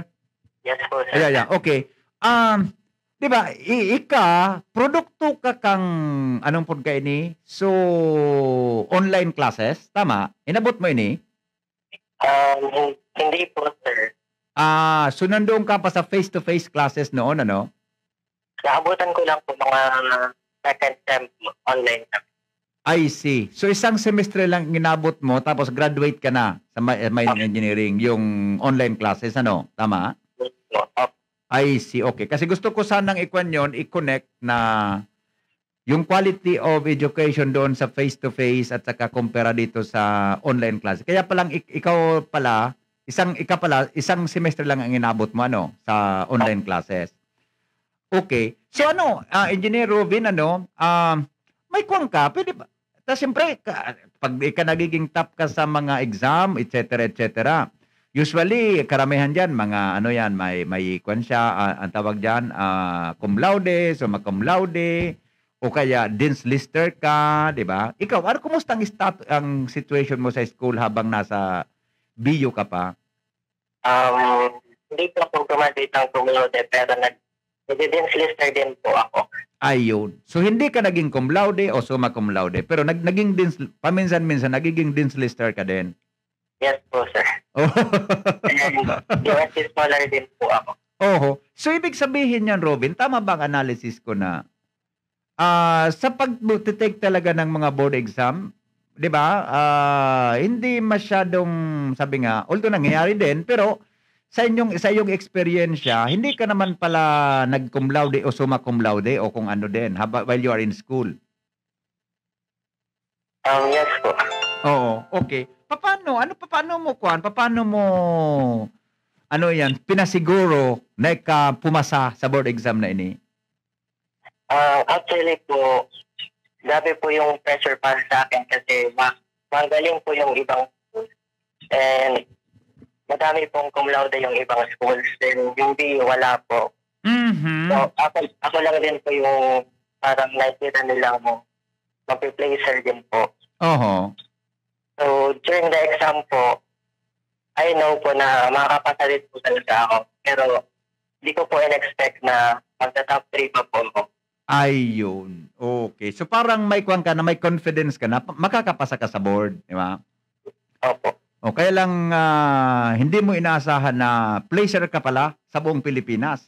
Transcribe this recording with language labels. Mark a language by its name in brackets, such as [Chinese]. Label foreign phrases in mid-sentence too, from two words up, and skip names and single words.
[English] Yes po, sir. Yeah. Okay. [Filipino] Di ba, produkto ka kang, anong po ka ini? So, [English] online classes, [Filipino] tama? Inabot mo ini? Hindi po, sir. So nandoon ka pa sa [English] face-to-face classes [Filipino] noon, ano? Naabutan ko lang po mga [English] second sem online. I see. [Filipino] So isang semestre lang inabot mo, tapos graduate ka na sa [English] mining engineering, [Filipino] yung [English] online classes, [Filipino] ano? [English] Tama? I see. Okay. [Filipino] Kasi gusto ko sanang i-connect na yung [English] quality of education [Filipino] doon sa face-to-face at saka kumpara dito sa [English] online class. [Filipino] Kaya palang ikaw pala, isang semester lang ang inabot mo, ano, sa [English] online classes. [Filipino] Okay. So Engineer Robin, may kuwang ka, pwede ba? Tapos siyempre, pag nagiging top ka sa mga exam, etc., usually, karamihan dyan, mga may kuwan siya, ang tawag dyan, [Latin] cum laude, summa cum laude, [Filipino] o kaya Dean's Lister ka, di ba? Ikaw, kumusta ang situation mo sa school habang nasa BU ka pa? Hindi po ako graduate ng [Latin] cum laude, [Filipino] pero nag-Dean's Lister din po ako. Ayun. So, hindi ka naging [Latin] cum laude [Filipino] o [Latin] summa cum laude, [Filipino] pero naging Dean's, paminsan-minsan, nagiging Dean's Lister ka din. [English] Yes po, sir. [Filipino] Oh. DSC scholar din po ako. So, ibig sabihin yan, Robin, tama ba ang analysis ko na sa pag-take talaga ng mga [English] board exam, [Filipino] 'di ba? Hindi masyadong, sabi nga, although nangyayari din, pero sa iyong experience, hindi ka naman pala nag- [Latin] cum laude [Filipino] o [Latin] summa cum laude [Filipino] o kung ano din [English] while you are in school. [Filipino] Yes po. Oo, okay. Paano mo pinasiguro na pumasa sa [English] board exam [Filipino] na ini? Actually po, grabe po yung pressure para sa akin kasi magaling po yung ibang schools. And madami pong [Latin] cum laude [Filipino] yung ibang schools. Then yung BU wala po. Mm-hmm. So ako lang din po yung parang nakikita nilang mag-placer din po. So [English] during the exam [Filipino] po, [English] I know [Filipino] po na makakapasa din po talaga ako. Pero hindi ko po in-expect na magta-top 3 pa po ako. Ayun. Okay. So parang may confidence ka na makakapasa ka sa board, di ba? Opo. O kaya lang hindi mo inaasahan na placer ka pala sa buong Pilipinas.